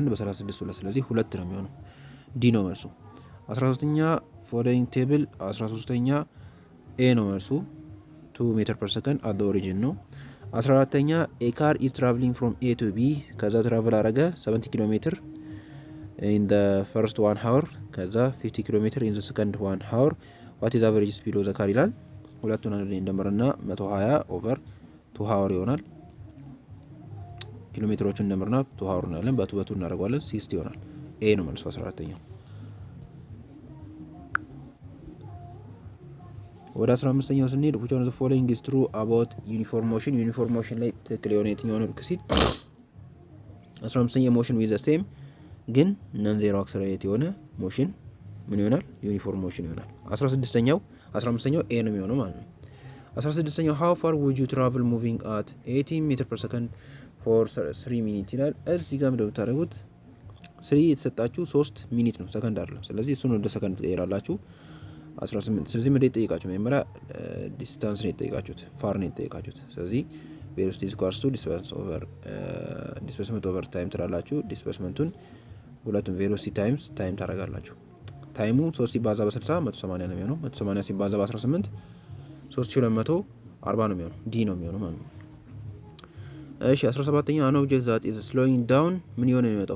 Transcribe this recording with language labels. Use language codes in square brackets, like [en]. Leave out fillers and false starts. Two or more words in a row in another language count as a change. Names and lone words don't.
[am] በ36 2 ስለዚህ 2 ነው የሚሆነው። ዲ ነው መልሱ። 13ኛ [en] following table [am] 13ኛ ኤ ነው መልሱ [en] 2 meter per second at origin [am] ነው። 14ኛ [en] a car is traveling from A to B [am] ከዛ ትራቭል አረገ [en] 70 kilometer in the first 1 hour ከዛ 50 kilometer in the second 1 hour what is average speed of the car [am] ይላል። ሁለቱን አንድ ላይ እንደምርና 120 [en] over 2 hour ይሆናል። [am] ኪሎ ሜትሮችን እንደምርና 2 ሃወር እናለን በቱ እናደርገዋለን 60 ይሆናል። ኤ ነው መልሱ 14ኛው። ወደ 15ኛው ስንሄድ [en] which one of the following is true about uniform motion uniform motion [am] ላይ ትክክል የሆነ የትኛው ነው ሲል 15ኛው ሞሽን [en] with the same [am] ግን [en] non zero accelerate [am] የሆነ ሞሽን ምን ይሆናል? [en] uniform motion [am] ይሆናል። 15ኛው ኤ ነው የሚሆነው ማለት ነው። 16ኛው [en] how far would you travel moving at 80 meter per second for 3 minutes [am] ይላል። እዚህ ጋር ምንድነው የምታደርጉት? 3 የተሰጣችሁ 3 ሚኒት ነው ሰከንድ አይደለም። ስለዚህ እሱን ወደ ሰከንድ ትቀይራላችሁ 18። ስለዚህ ምንድነው የጠየቃችሁ? መጀመሪያ ዲስታንስ ነው የጠየቃችሁት፣ ፋር ነው የጠየቃችሁት። ስለዚህ [en] velocity is equal to displacement over time [am] ትላላችሁ። ዲስፕሌስመንቱን ሁለቱም [en] velocity times time [am] ታደርጋላችሁ። ታይሙ 3 ሲባዛ በ60 180 ነው የሚሆነው። 180 ሲባዛ በ18 3240 ነው የሚሆነው። ዲ ነው የሚሆነው ማለት ነው። እሺ 17ኛው [en] an object that is slowing down [am] ምን ይሆን ነው የሚመጣው?